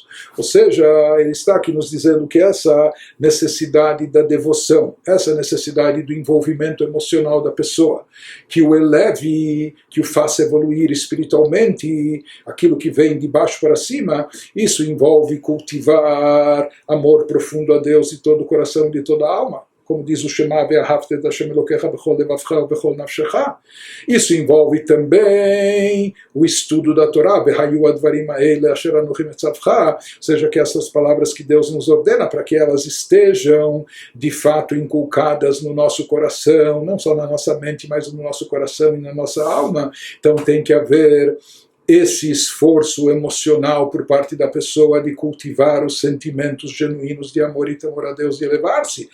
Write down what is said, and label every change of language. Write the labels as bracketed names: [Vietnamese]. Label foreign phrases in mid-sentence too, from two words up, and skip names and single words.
[Portuguese] Ou seja, ele está aqui nos dizendo que essa necessidade da devoção, essa necessidade do envolvimento emocional da pessoa, que o eleve, que o faça evoluir espiritualmente, aquilo que vem de baixo para cima, isso envolve cultivar amor profundo a Deus de todo o coração e de toda a alma. Como diz o [Hebrew] Shema, ואהבת את השם אלוקיך בכל לבבך ובכל נפשך. Isso envolve também o estudo da Torá, והיו הדברים האלה אשר אנכי מצוך, [Portuguese] ou seja, que essas palavras que Deus nos ordena, para que elas estejam de fato inculcadas no nosso coração, não só na nossa mente, mas no nosso coração e na nossa alma. Então tem que haver esse esforço emocional por parte da pessoa de cultivar os sentimentos genuínos de amor e temor a Deus, de elevar-se.